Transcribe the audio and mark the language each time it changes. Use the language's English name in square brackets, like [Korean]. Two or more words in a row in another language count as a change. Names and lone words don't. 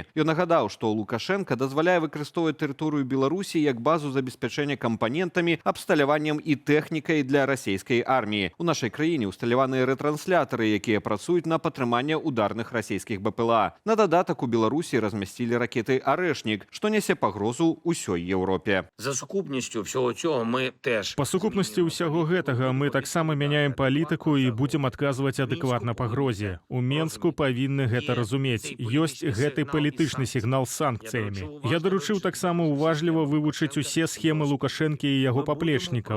[Belarusian] Ён нагадаў, што Лукашенко дазваляе выкарыстоўваць тэрыторыю Беларусі як базу забеспячэння кампанентамі, абсталяваннем і тэхнікай для расійскай арміі. У нашай краіне ўсталяваныя рэтранслятары, якія працуюць на падтрыманне ударных расійскіх БПЛА. На дадатак у Беларусі размясцілі ракеты «Арэшнік», што нясе пагрозу ўсёй Еўропе. [Ukrainian] За сукупністю всього цього ми теж... [Belarusian] Па сукупнасці ўсяго гэтага мы таксама мяняем палітыку і будзем адказваць адэкватна пагрозе. У Менску павінны гэта разумець. Ёсць гэты палітычны сігнал з санкцыямі. Я даручыў таксама уважліва вывучыць усе схемы Лукашэнкі і яго паплечнікаў.